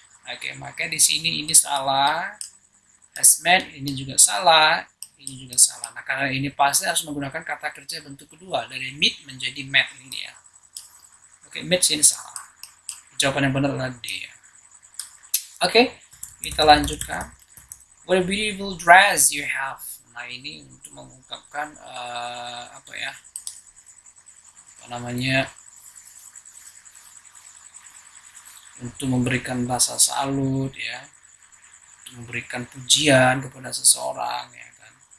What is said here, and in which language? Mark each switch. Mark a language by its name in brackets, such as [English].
[Indonesian] Oke, maka di sini ini salah. Has met, ini juga salah, ini juga salah. Nah, karena ini pasti harus menggunakan kata kerja bentuk kedua dari meet menjadi met ini dia. Oke, met sini salah. Jawaban yang benar adalah D. Oke, kita lanjutkan. [English] What a beautiful dress you have. [Indonesian] Nah, ini untuk mengungkapkan apa ya? Apa namanya? Untuk memberikan rasa salut ya. Memberikan pujian kepada seseorang ya kan.